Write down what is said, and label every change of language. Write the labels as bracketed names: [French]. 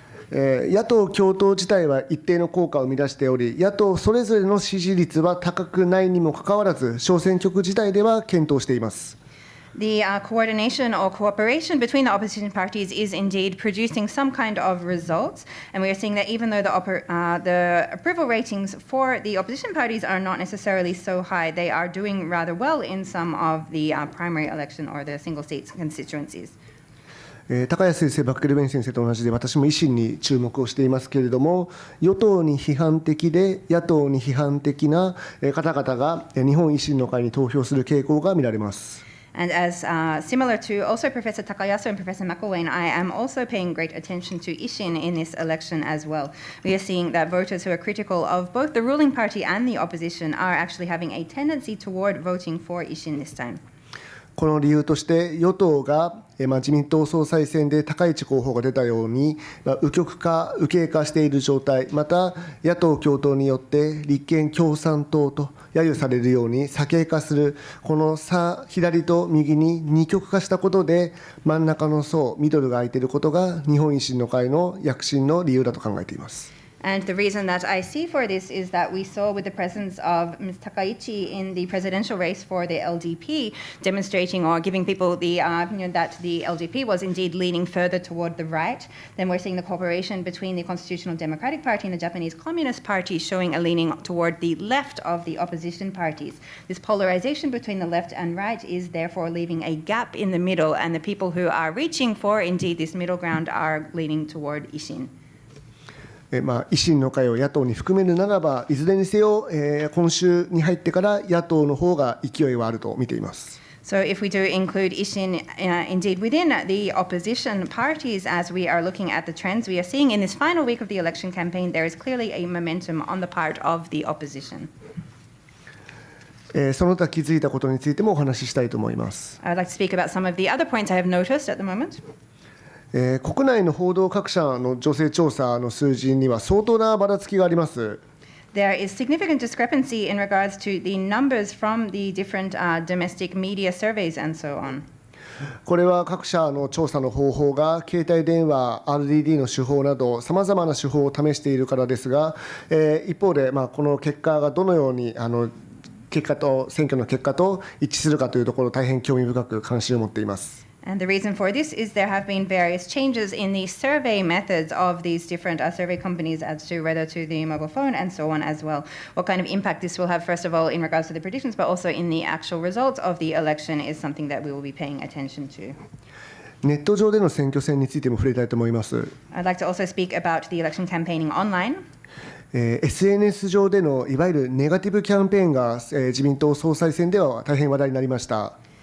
[Japanese] 野党共闘自体は一定の効果を生み出しており、野党それぞれの支持率は高くないにもかかわらず、小選挙区自体では検討しています。 [English] The coordination or cooperation between the opposition parties is indeed producing some kind of results, and we are seeing that even though the approval ratings for the opposition parties are not necessarily so high, they are doing rather well in some of the primary election or the single seat constituencies. [Japanese] 高安先生、バッケルベン先生と同じで、私も維新に注目をしていますけれども、与党に批判的で野党に批判的な方々が日本維新の会に投票する傾向が見られます。 [English] And as similar to also Professor Takayasu and Professor McElwain, I am also paying great attention to Ishin in this election as well. We are seeing that voters who are critical of both the ruling party and the opposition are actually having a tendency toward voting for Ishin this time. [Japanese] この理由として与党が自民党総裁選で高市候補が出たように右傾化している状態、また野党共闘によって立憲共産党と揶揄されるように左傾化する、この左と右に二極化したことで真ん中の層、ミドルが空いていることが日本維新の会の躍進の理由だと考えています。 [English] And the reason that I see for this is that we saw with the presence of Ms. Takaichi in the presidential race for the LDP, demonstrating or giving people the opinion that the LDP was indeed leaning further toward the right. Then we're seeing the cooperation between the Constitutional Democratic Party and the Japanese Communist Party showing a leaning toward the left of the opposition parties. This polarization between the left and right is therefore leaving a gap in the middle, and the people who are reaching for indeed this middle ground are leaning toward Ishin. [Japanese] 維新の会を野党に含めるならば、いずれにせよ、今週に入ってから野党の方が勢いはあると見ています。 [English] So if we do include Ishin indeed within the opposition parties, as we are looking at the trends we are seeing in this final week of the election campaign, there is clearly a momentum on the part of the opposition. [Japanese] その他気づいたことについてもお話ししたいと思います。 [English] I would like to speak about some of the other points I have noticed at the moment. [Japanese] 国内の報道各社の女性調査の数字には相当なばらつきがあります。 [English] There is significant discrepancy in regards to the numbers from the different domestic media surveys and so on. [Japanese] これは各社の調査の方法が携帯電話、RDD の手法などさまざまな手法を試しているからですが、一方でこの結果がどのように選挙の結果と一致するかというところ、大変興味深く関心を持っています。 [English] And the reason for this is there have been various changes in the survey methods of these different survey companies as to whether to the mobile phone and so on as well. What kind of impact this will have, first of all, in regards to the predictions, but also in the actual results of the election is something that we will be paying attention to. [Japanese] ネット上での選挙戦についても触れたいと思います。 [English] I'd like to also speak about the election campaigning online. [Japanese] SNS 上でのいわゆるネガティブキャンペーンが自民党総裁選では大変話題になりました。